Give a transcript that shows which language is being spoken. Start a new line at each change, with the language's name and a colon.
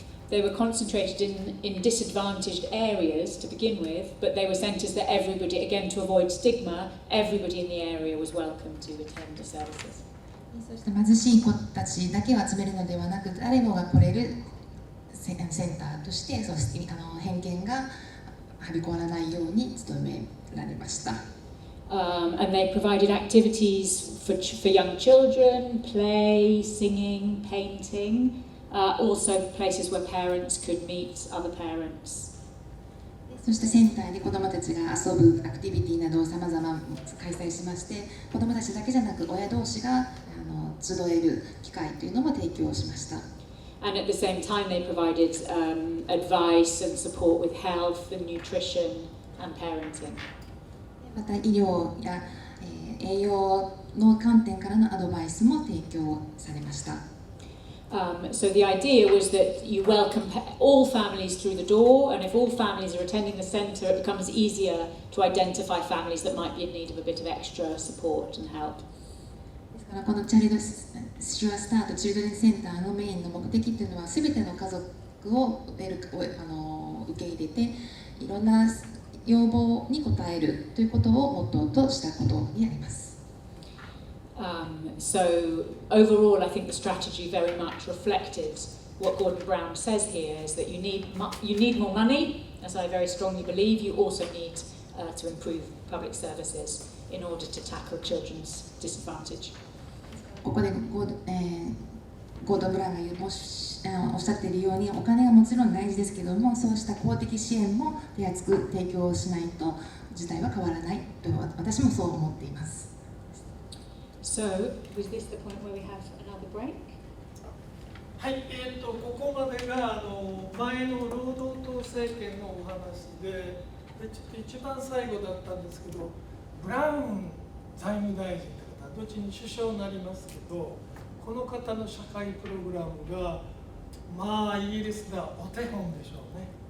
English: They were concentrated in disadvantaged areas to begin with, but they were centres that everybody, again to avoid stigma, everybody in the area was welcome to attend the services.
Japanese: そうした貧しい子たちだけを集めるのではなく、誰もが来れるセンターとして、そして偏見がはびこらないように努められました。
English: And they provided activities for young children, play, singing, painting, also places where parents could meet other parents.
Japanese: そしてセンターで子どもたちが遊ぶアクティビティなどをさまざま開催しまして、子どもたちだけじゃなく親同士が集える機会というのも提供しました。
English: And at the same time they provided advice and support with health and nutrition and parenting.
Japanese: また医療や、栄養の観点からのアドバイスも提供されました。
English: So the idea was that you welcome all families through the door, and if all families are attending the centre, it becomes easier to identify families that might be in need of a bit of extra support and help.
Japanese: ですからこのチャイルドシュアスタートチルドレンセンターのメインの目的というのは、すべての家族を受け入れて、いろんな要望に応えるということをモットーとしたことになります。
English: So overall, I think the strategy very much reflected what Gordon Brown says here, is that you need more money, as I very strongly believe. You also need to improve public services in order to tackle children's disadvantage.
Japanese: ここでゴードン・ブラウンがおっしゃっているように、お金はもちろん大事ですけども、そうした公的支援も手厚く提供しないと事態は変わらないと私もそう思っています。
English: So, was this the point where we have another break?
Japanese: はい、ここまでが前の労働党政権のお話で、一番最後だったんですけど、ブラウン財務大臣という方、後に首相になりますけど、ここの方の社会プログラムがまあイギリスではお手本でしょうね。